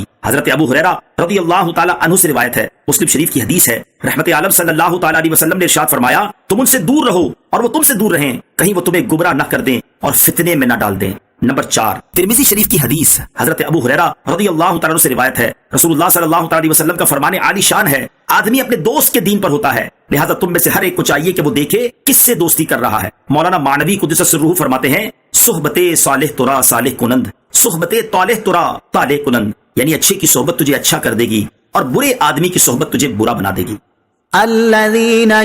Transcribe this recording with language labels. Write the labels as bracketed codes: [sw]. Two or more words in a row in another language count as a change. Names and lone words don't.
[ur] حضرت ابو ہریرہ [ar] رضی اللہ تعالیٰ عنہ [ur] سے روایت ہے، مسلم شریف کی حدیث ہے، رحمت عالم [ar] صلی اللہ تعالیٰ علیہ وسلم [ur] نے ارشاد فرمایا، تم ان سے دور رہو اور وہ تم سے دور رہیں، کہیں وہ تمہیں گمراہ نہ کر دیں اور فتنے میں نہ ڈال دیں۔ نمبر 4، ترمذی شریف کی حدیث حضرت ابو ہریرہ [ar] رضی اللہ تعالیٰ عنہ [ur] سے روایت ہے، رسول اللہ [ar] صلی اللہ علیہ وسلم [ur] کا فرمان عالی شان ہے، آدمی اپنے دوست کے دین پر ہوتا ہے، لہذا تم میں سے ہر ایک کو چاہیے کہ وہ دیکھے کس سے دوستی کر رہا ہے۔ مولانا معنوی [ar] قدس سرہ [ur] فرماتے ہیں، [fa] صحبت صالح ترا صالح کنند، صحبت طالح ترا طالح کنند، [ur] یعنی اچھے کی صحبت تجھے اچھا کر دے گی اور برے آدمی کی صحبت تجھے برا بنا دے گی۔ [ar] الذين